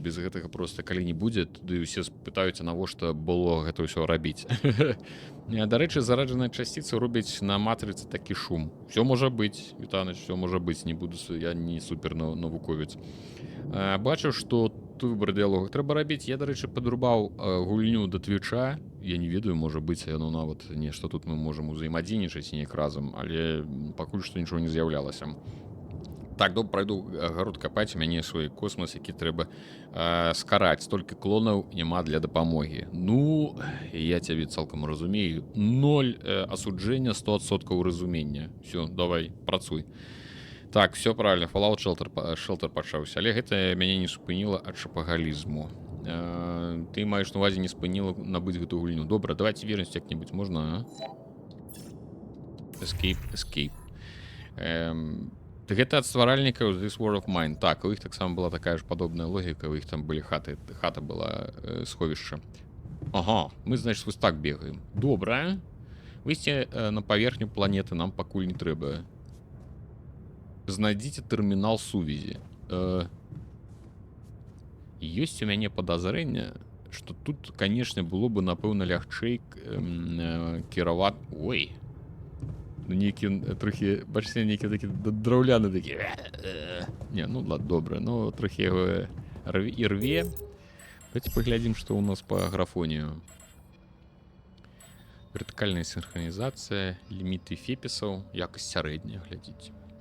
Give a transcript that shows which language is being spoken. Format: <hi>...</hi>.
<be>Без гэтага проста калі не будзе, туды ўсе спытаюцца, навошта было гэта ўсё рабіць. Дарэчы, зараджаныя часціцы робяць на матрыцы такі шум. Всё можа быць, Вітаныч, всё можа быць, не буду, я не супер навуковец. Бачу, што тут выбар дыялогах трэба рабіць. Я, дарэчы, падрубаў гульню да Твіча. Я не ведаю, можа быць, яно нават нешта тут мы можам узаемадзейнічаць неяк разам, але пакуль што нічого не з'яўлялася. Так, добра, прайду гарод капаць, у мяне свой космас, які трэба скараць. Столькі клонаў няма для дапамогі. Ну, я цябе цалкам разумею. 0 асуджэння, 100% разумення. Всё, давай, працуй. Так,</be> <ru>все правильно,</ru> <be>Fallout Shelter пачаўся. Але гэта мяне не спыніла ад шапагалізму. Ты маеш на увазе не спыніла набыць гэту гульню. Добра,</be> <ru>давайте вернемся</ru> <be>як-небудзь, можна, а? Escape. Гэта ад стваральнікаў This War of Mine. Так, у іх таксама была такая ж падобная логіка, у іх там былі хаты, хата была сховішча. Ага, мы, значит, вось так бегаем. Добра. Выйсці на паверхню планеты нам пакуль не трэба. Знайдзіце тэрмінал сувязі. Ёсць у мяне падазрэнне, што тут, канешне, было бы, напэўна, лягчэй кіраваць... Ой! Ну, нейкі трохі... Бачце, нейкі такі драўляны такі... Не, ну, ладно, добра. Ну, трохі яго і рве.</be> <ru>Давайте поглядим, что у нас по графонию. Вертикальная синхронизация, лимиты феписов, якость средняя, глядите.</ru>